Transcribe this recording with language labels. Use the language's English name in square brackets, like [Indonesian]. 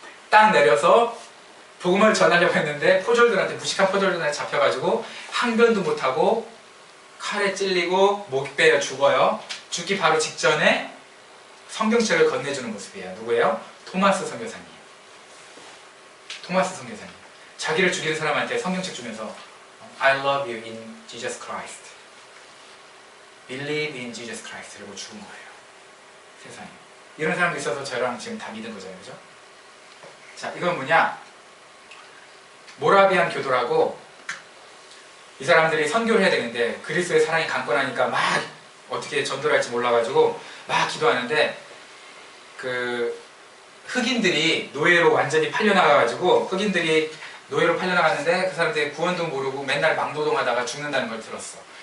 [Korean] 딱 내려서 복음을 전하려고 했는데 무식한 포졸들한테 잡혀가지고 항변도 못하고 칼에 찔리고 목 베어 죽어요. 죽기 바로 직전에 성경책을 건네주는 모습이에요. 누구예요? 토마스 선교사님. 토마스 선교사님. 자기를 죽이는 사람한테 성경책 주면서 [English] I love you in Jesus Christ. Believe in Jesus Christ. [Korean] 이러고 죽은 거예요. 세상에. 이런 사람도 있어서 저랑 지금 다 믿은 거잖아요. 그죠? 자, 이건 뭐냐? 모라비안 교도라고 이 사람들이 선교를 해야 되는데 그리스도의 사랑이 강권하니까 막 어떻게 전도를 할지 몰라가지고 막 기도하는데 그 흑인들이 노예로 완전히 팔려나가가지고 흑인들이 노예로 팔려나갔는데 그 사람들이 구원도 모르고 맨날 막노동하다가 죽는다는 걸 들었어.